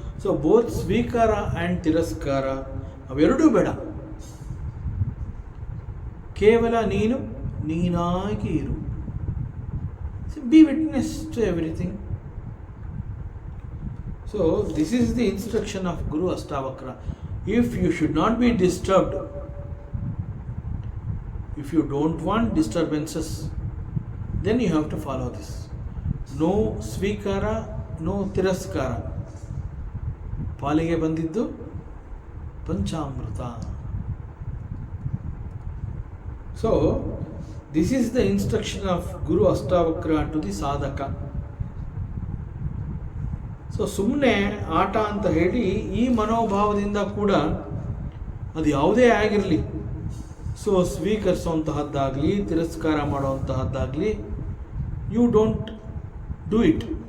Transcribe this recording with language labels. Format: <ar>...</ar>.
<kn>So both ಸ್ವೀಕಾರ and ತಿರಸ್ಕಾರ ಅವೆರಡೂ ಬೇಡ. ಕೇವಲ ನೀನಾಗಿ ಇರು.</kn> <en>Be witness to everything. So this is the instruction of Guru Ashtavakra. If you should not be disturbed, if you don't want disturbances, then you have to follow this. No ಸ್ವೀಕಾರ, no ತಿರಸ್ಕಾರ.</en> <kn>ಪಾಲಿಗೆ ಬಂದಿದ್ದು ಪಂಚಾಮೃತ.</kn> <en>So this is the instruction of Guru Ashtavakra to the sadhaka.</en> <kn>So ಸುಮ್ಮನೆ ಆಟ ಅಂತ ಹೇಳಿ ಈ ಮನೋಭಾವದಿಂದ ಕೂಡ ಅದು ಯಾವುದೇ ಆಗಿರಲಿ, ಸೊ ಸ್ವೀಕರಿಸುವಂತಹದ್ದಾಗಲಿ ತಿರಸ್ಕಾರ ಮಾಡುವಂತಹದ್ದಾಗಲಿ,</kn> <en>You don't do it.</en>